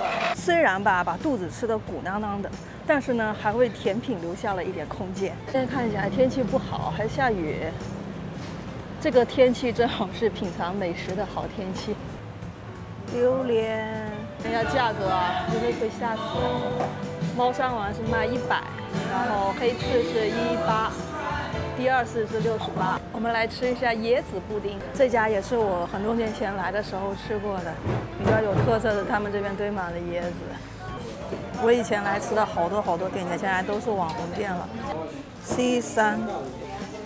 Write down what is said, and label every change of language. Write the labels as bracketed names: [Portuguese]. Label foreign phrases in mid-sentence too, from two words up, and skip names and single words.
[Chinese] 雖然把肚子吃得鼓囊囊的，但是呢，還為甜品留下了一點空間。現在看起來天氣不好，還下雨。這個天氣正好是品嘗美食的好天氣。榴蓮，看一下價格啊，會不會嚇死？貓山王是賣100，然後黑刺是18。第2次是68。我們來吃一下椰子布丁，這家也是我很多年前來的時候吃過的，比較有特色的。他們這邊堆滿了椰子。我以前來吃的好多店家，現在都是網紅店了。C3